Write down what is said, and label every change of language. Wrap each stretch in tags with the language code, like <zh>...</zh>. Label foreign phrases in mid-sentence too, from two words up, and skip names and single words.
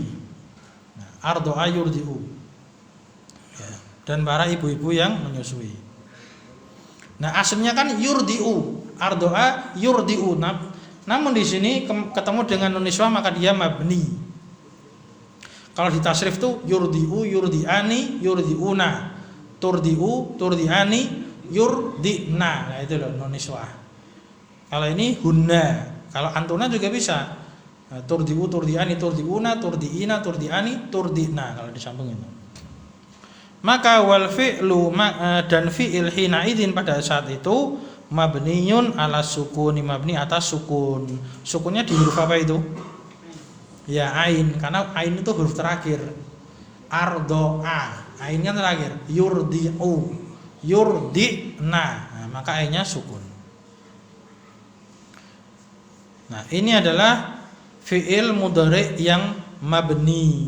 <id>Nah,</id> <ar>أرضع يرضع.</ar> <id>Ya. Dan para ibu-ibu yang menyusui. Nah, aslinya kan</id> <ar>يرضع أرضع يرضع.</ar> <id>Namun di sini ketemu dengan</id> <ar>نون النسوة</ar> <id>maka dia mabni. Kalau di tasrif tuh</id> <ar>يرضع يرضعان يرضعون ترضع ترضعان يرضعن.</ar> <id>Nah itu loh</id> <ar>نون النسوة.</ar> <id>Kalau ini hunna, kalau antuna juga bisa. Nah,</id> <ar>ترضع ترضعان ترضعون ترضعين ترضعان ترضعن</ar> <id>kalau disambung itu. Maka</id> <ar>والفعل</ar> <id>dan</id> <ar>فعل حين إذ</ar> <id>pada saat itu</id> <ar>مبني على السكون,</ar> <id>mabni atas sukun. Sukunnya di huruf apa itu? Ya ain, karena ain itu huruf terakhir. Ardoa, ainnya terakhir.</id> <ar>يرضع يرضعن.</ar> <id>Nah, maka ainnya sukun. Nah, ini adalah</id> <ar>فعل مضارع</ar> <id>yang mabni.</id>